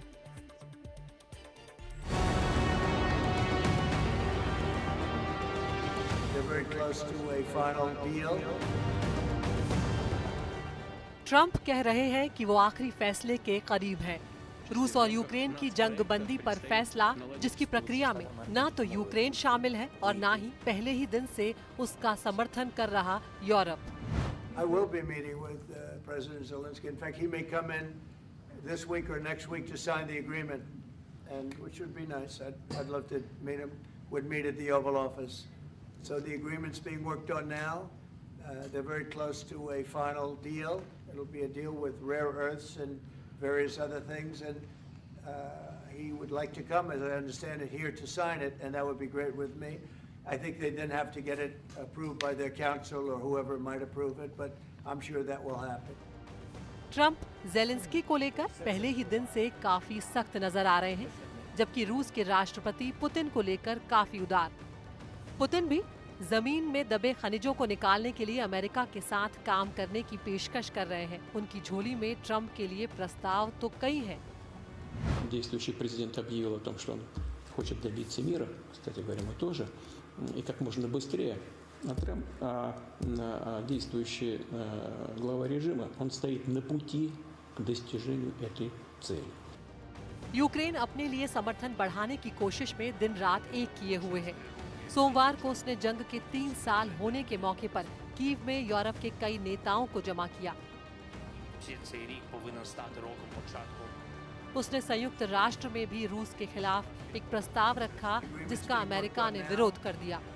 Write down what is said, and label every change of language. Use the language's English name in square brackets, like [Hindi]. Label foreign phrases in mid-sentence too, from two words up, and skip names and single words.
[Hindi] ट्रंप कह रहे हैं कि वो आखिरी फैसले के करीब हैं। रूस और यूक्रेन की जंगबंदी पर फैसला, जिसकी प्रक्रिया में ना तो यूक्रेन शामिल है और ना ही पहले ही दिन से उसका समर्थन कर रहा यूरोप। [English] I will be meeting with President Zelensky. In fact, he may come in this week or next week to sign the agreement, and which would be nice. I'd love to meet him. Would meet at the Oval Office. So the agreement's being worked on now. They're very close to a final deal. It'll be a deal with rare earths and various other things, and he would like to come, as I understand it, here to sign it, and that would be great with me. I think they then have to get it approved by their council or whoever might approve it, but I'm sure that will happen. [Hindi] ट्रंप ज़ेलेंस्की को लेकर पहले ही दिन से काफी सख्त नजर आ रहे हैं, जबकि रूस के राष्ट्रपति पुतिन को लेकर काफी उदार। पुतिन भी जमीन में दबे खनिजों को निकालने के लिए अमेरिका के साथ काम करने की पेशकश कर रहे हैं। उनकी झोली में ट्रंप के लिए प्रस्ताव तो कई हैं। [Russian] Действующий президент объявил о том, что он хочет добиться мира, кстати говоря, мы тоже, и как можно быстрее. Действующий глава режима, он стоит на пути к достижению этой цели. [Hindi] यूक्रेन अपने लिए समर्थन बढ़ाने की कोशिश में दिन रात एक किए हुए है। सोमवार को उसने जंग के 3 साल होने के मौके पर कीव में यूरोप के कई नेताओं को जमा किया। उसने संयुक्त राष्ट्र में भी रूस के खिलाफ एक प्रस्ताव रखा, जिसका अमेरिका ने विरोध कर दिया।